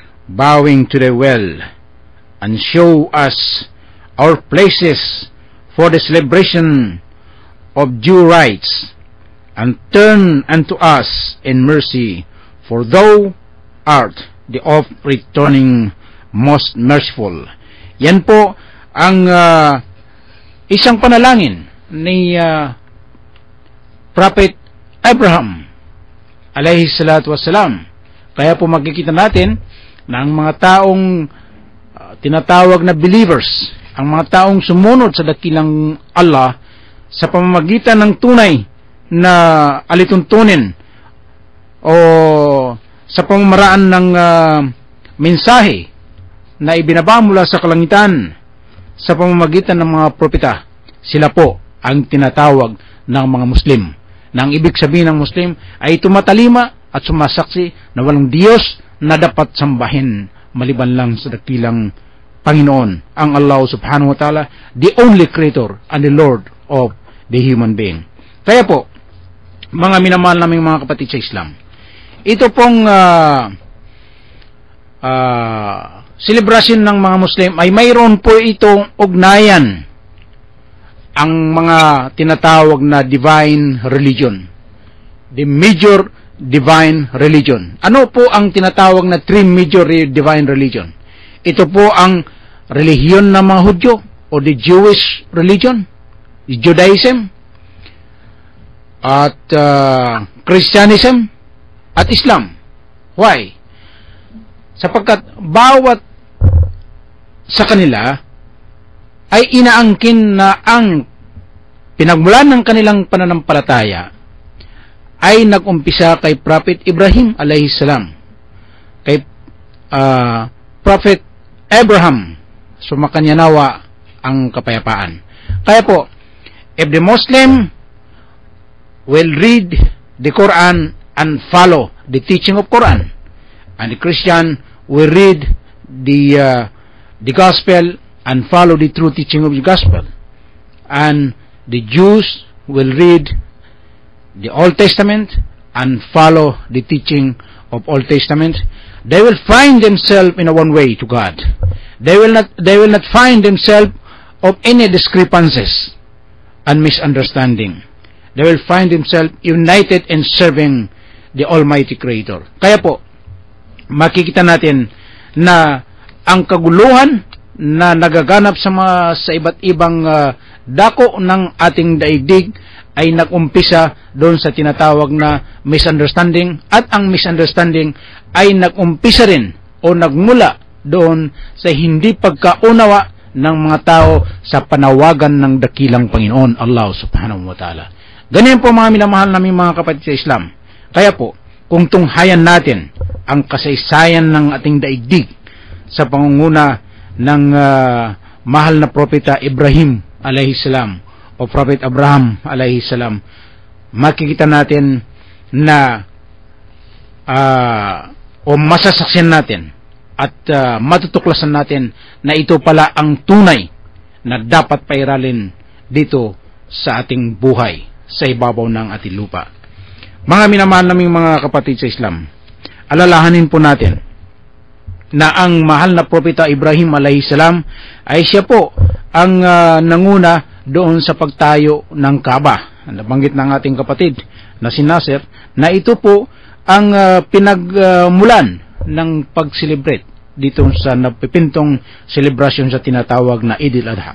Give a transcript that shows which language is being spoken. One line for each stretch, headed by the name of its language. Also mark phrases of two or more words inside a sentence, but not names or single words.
English: bowing to the well, and show us our places for the celebration of due rites, and turn unto us in mercy, for thou art the oft-returning most merciful.
Filipino: Yan po ang isang panalangin ni Prophet Abraham
Arabic: عليه الصلاة والسلام.
Filipino: Kaya po makikita natin na ang mga taong tinatawag na believers, ang mga taong sumunod sa dakilang Allah sa pamamagitan ng tunay na alituntunin o sa pamamaraan ng mensahe na ibinaba mula sa kalangitan sa pamamagitan ng mga propeta, sila po ang tinatawag ng mga Muslim. Nang ibig sabihin ng Muslim ay tumatalima at sumasaksi na walang Diyos na dapat sambahin maliban lang sa dakilang Panginoon, ang Allah
Arabic: سبحانه وتعالى,
English: the only creator and the Lord of the human being.
Filipino: Kaya po, mga minamahal naming mga kapatid sa Islam, ito pong celebration ng mga Muslim ay mayroon po itong ugnayan ang mga tinatawag na
English: divine religion, the major divine religion.
Filipino: Ano po ang tinatawag na
English: three major divine religion?
Filipino: Ito po ang relihiyon ng mga Hudyo o
English: the Jewish religion, the Judaism,
Filipino: at Christianism at Islam.
English: Why?
Filipino: Sapagkat bawat sa kanila ay inaangkin na ang pinagmulan ng kanilang pananampalataya ay nag-umpisa kay Prophet Ibrahim
Arabic: عليه السلام,
Filipino: kay Prophet Abraham, sumakanya nawa ang kapayapaan. Kaya po,
English: if the Muslim will read the Quran and follow the teaching of Quran, and the Christian will read the Gospel and follow the true teaching of the Gospel, and the Jews will read the Old Testament and follow the teaching of Old Testament, they will find themselves in a one way to God. They will not find themselves of any discrepancies and misunderstanding. They will find themselves united in serving the Almighty Creator.
Filipino: Kaya po, makikita natin na ang kaguluhan na nagaganap sa iba't ibang dako ng ating daigdig ay nag-umpisa doon sa tinatawag na misunderstanding, at ang misunderstanding ay nag-umpisa rin o nagmula doon sa hindi pagkaunawa ng mga tao sa panawagan ng dakilang Panginoon Allah
Arabic: سبحانه وتعالى.
Filipino: Ganyan po mga minamahal naming mga kapatid sa Islam. Kaya po, kung tunghayan natin ang kasaysayan ng ating daigdig sa pangunguna ng mahal na propeta Ibrahim
Arabic: عليه السلام
Filipino: o Prophet Abraham
Arabic: عليه السلام,
Filipino: makikita natin na o masasaksihan natin at matutuklasan natin na ito pala ang tunay na dapat pairalin dito sa ating buhay sa ibabaw ng ating lupa. Mga minamahal naming mga kapatid sa Islam, alalahanin po natin na ang mahal na propeta Ibrahim
Arabic: عليه السلام
Filipino: ay siya po ang nanguna doon sa pagtayo ng Kaaba. Nabanggit ng ating kapatid na si Nasir na ito po ang pinagmulan ng pag-celebrate dito sa napipintong celebration sa tinatawag na Eid al-Adha.